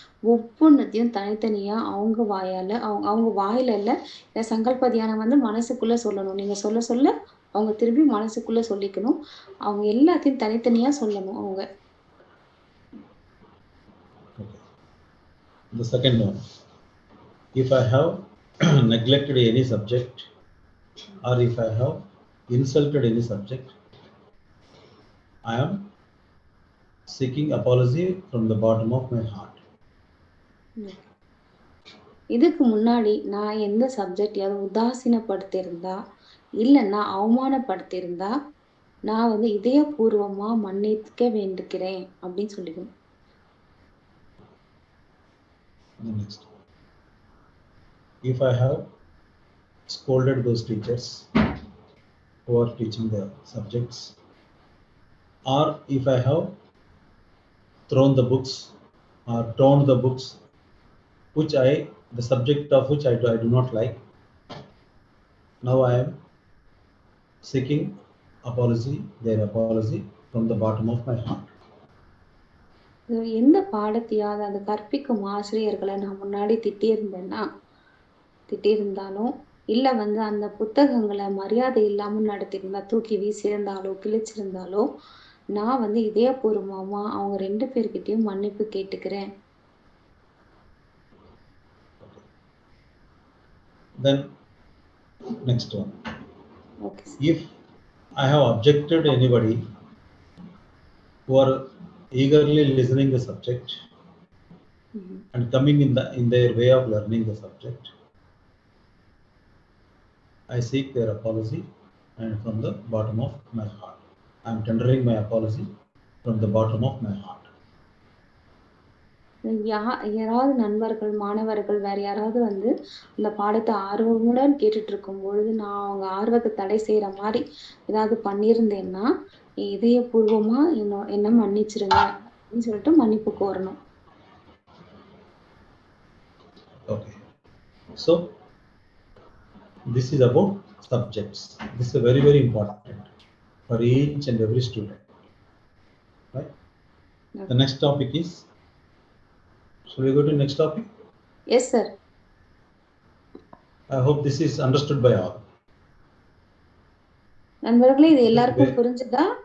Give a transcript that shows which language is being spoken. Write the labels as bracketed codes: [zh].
[ta] ஒவ்வொன்னத்தையும் தனித்தனியா அவங்க வாயால அவங்க வாயில இல்ல. இந்த சங்கல்ப தியானம் வந்து மனசுக்குள்ள சொல்லணும். நீங்க சொல்ல சொல்ல அவங்க திரும்பி மனசுக்குள்ள சொல்லிக்கணும். அவங்க எல்லாத்தையும் தனித்தனியா சொல்லணும் அவங்க. [en] Okay. The second one, if I have neglected any subject, or if I have insulted any subject, I am seeking apology from the bottom of my heart. [ta] இதுக்கு முன்னாடி நான் எந்த சப்ஜெக்ட்லயாவது உதாசீனப்படுத்தியிருந்தா, இல்லன்னா அவமானப்படுத்தியிருந்தா, நான் வந்து இதயபூர்வமா மன்னிக்க வேண்டிக்கிறேன் அப்படின்னு சொல்லிக்கணும். [en] The next, if I have scolded those teachers who are teaching the subjects, or if I have thrown the books or torn the books the subject of which I do not like, now I am seeking their apology from the bottom of my heart. [ta] எந்த பாடத்தையாவது அது கற்பிக்கும் ஆசிரியர்களை நான் முன்னாடி திட்டியிருந்தாலும், இல்ல வந்து அந்த புத்தகங்களை மரியாதை இல்லாம நடத்தியிருந்தா, தூக்கி வீசியிருந்தாலோ, கிழிச்சிருந்தாலோ, நான் வந்து இதயபூர்வமா அவங்க 2 பேர்கிட்டயும் மன்னிப்பு கேட்டுக்கிறேன். [en] Then next one, [ta] okay. [en] if I have objected anybody who are eagerly listening the subject, and coming in their way of learning the subject, I seek their apology, and from the bottom of my heart, I am tendering my apology from the bottom of my heart. [ta] யாராவது நண்பர்கள், மாணவர்கள் வேற யாராவது வந்து இந்த பாடத்தை ஆர்வமுடன் கேட்டுட்டு இருக்கும் பொழுது நான் அவங்க ஆர்வத்தை தடை செய்யற மாதிரி ஏதாவது பண்ணியிருந்தேன்னா இதயபூர்வமா என்ன மன்னிச்சிருங்க அப்படின்னு சொல்லிட்டு மன்னிப்பு கோரணும். [en] Okay, so this is about subjects. This is very, very important for each and every student, right? Okay. The next topic is, shall we go to next topic? Yes, sir. I hope this is understood by all. [ta] நண்பர்களே, இது எல்லாருக்கும் புரிஞ்சுதா?